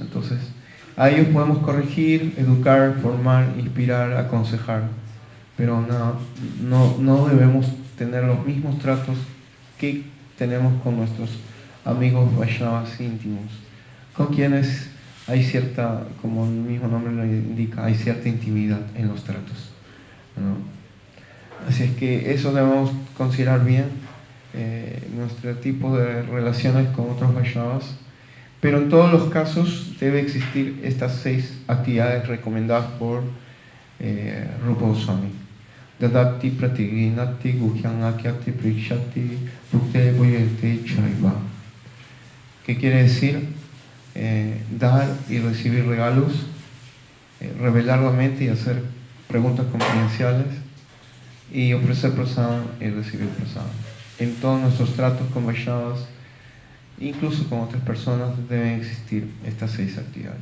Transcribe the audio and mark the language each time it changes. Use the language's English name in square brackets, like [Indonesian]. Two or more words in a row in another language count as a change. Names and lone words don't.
[Spanish] Entonces, a ellos podemos corregir, educar, formar, inspirar, aconsejar, pero no debemos tener los mismos tratos que tenemos con nuestros amigos Vaishnavas íntimos, con quienes hay cierta, como el mismo nombre lo indica, hay cierta intimidad en los tratos, ¿no? Así es que eso debemos considerar bien, nuestro tipo de relaciones con otros Vaishnavas. Pero en todos los casos debe existir estas 6 actividades recomendadas por Rupa Goswami. [Sanskrit] Dadati pratiginati guhyam akyati prikshati bhukte boyete chaiva. [Spanish] ¿Qué quiere decir? Dar y recibir regalos, revelar la mente y hacer preguntas confidenciales, y ofrecer prasad y recibir prasad. En todos nuestros tratos con Vaishnavas, incluso con otras personas, deben existir estas 6 actividades.